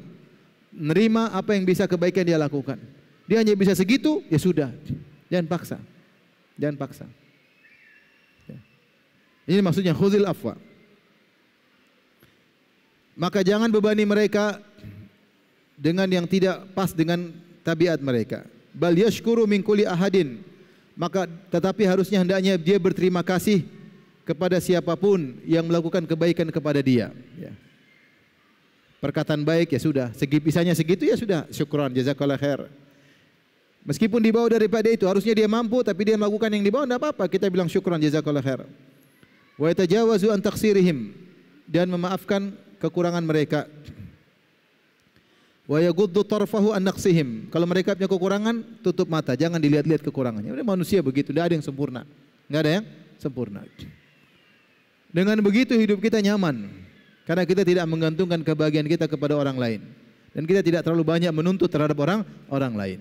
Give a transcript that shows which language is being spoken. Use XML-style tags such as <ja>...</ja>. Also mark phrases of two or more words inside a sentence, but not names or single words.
<id>Nerima apa yang bisa kebaikan dia lakukan. Dia hanya bisa segitu, ya sudah. Jangan paksa. Jangan paksa. Ini maksudnya</id> <ar>خذ العفو.</ar> <id>Maka jangan bebani mereka dengan yang tidak pas dengan tabiat mereka.</id> <ar>بل يشكر من كل أحد.</ar> <id>Maka tetapi harusnya hendaknya dia berterima kasih kepada siapapun yang melakukan kebaikan kepada dia. Ya. Perkataan baik ya sudah, bisanya segitu ya sudah,</id> <ar>شكرا جزاك الله خير.</ar> <id>Meskipun di bawah daripada itu, harusnya dia mampu tapi dia melakukan yang di bawah, tidak apa-apa, kita bilang</id> <ar>شكرا جزاك الله خير. ويتجاوز عن تقصيرهم,</ar> <id>dan memaafkan kekurangan mereka.</id> <ar>ويغض طرفه عن نقصهم,</ar> <id>kalau mereka punya kekurangan, tutup mata, jangan dilihat-lihat kekurangannya. Udah manusia begitu, tidak ada yang sempurna. Enggak ada yang sempurna. Dengan begitu hidup kita nyaman. Karena kita tidak menggantungkan kebahagiaan kita kepada orang lain. Dan kita tidak terlalu banyak menuntut terhadap orang lain.</id>